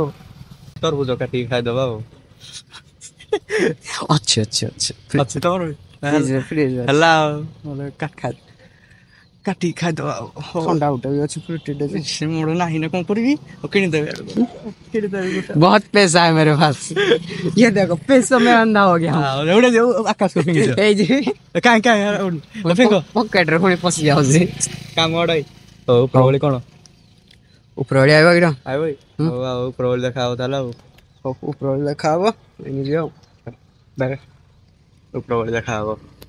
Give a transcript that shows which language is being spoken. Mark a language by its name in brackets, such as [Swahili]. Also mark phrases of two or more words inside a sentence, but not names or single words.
[Odia] ତରଭୁଜ କାଟିକି ଖାଇଦବା ଆଉ। ଅଛି ଅଛି ତମର ଫ୍ରିଜରେ ଅଛି। ହେଲା ଆଉ କାଟିକି ଖାଇଦବା ଆଉ। ଥଣ୍ଡା ଗୋଟେ ବି ଅଛି ଫ୍ରୁଟିଟେ ଯେ। ସେ ମୋର ନାହିଁ ନା କଣ କରିବି ଆଉ କିଣିଦେବି ଗୋଟେ। [Hindi] बहुत पैसा है मेरे पास। ये देखो पैसों में अंधा हो गया हूँ। [Odia] ଏଉଡେ ଯୋଉ ଆକାଶକୁ ଫିଙ୍ଗିଛ କାଇଁ ପକେଟ ରେ ପୁଣି ପଶି ଯାଉଛି। କାମ ଅଡାଇ ହଉ ପ୍ରବଳି କଣ ଉପରଓଳି ଆଇବ କିର ଆଇବ ହଉ ଆଉ ପ୍ରବଳି ଦେଖା ହବ ତାହେଲେ ଆଉ। ଉପରଓଳି ଦେଖା ହବ ଏମିତି ଆଉ ଉପରଓଳି ଦେଖା ହବ।